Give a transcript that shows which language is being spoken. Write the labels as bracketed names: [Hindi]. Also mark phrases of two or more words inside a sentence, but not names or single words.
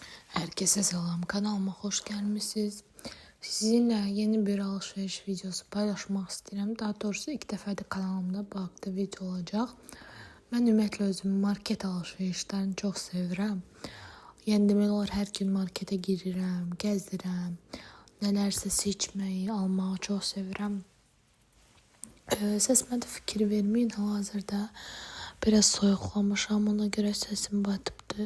[Turkish] Herkese selam, kanalıma hoş gelmişsiniz. Sizinle yeni bir alışveriş videosu paylaşmak istedim. Daha doğrusu ilk defa da kanalımda bu haqda video olacak. [Azerbaijani] Ben ümumiyyətlə özüm market alışverişlerini çok sevirəm. Yəni demək olar hər gün markete girirəm, gəzirəm. Nələrsə seçməyi, almağı çok sevirəm. Səsimə də fikir verməyin, hal-hazırda biraz soyuqlamışam, ona göre sesim batıbdı.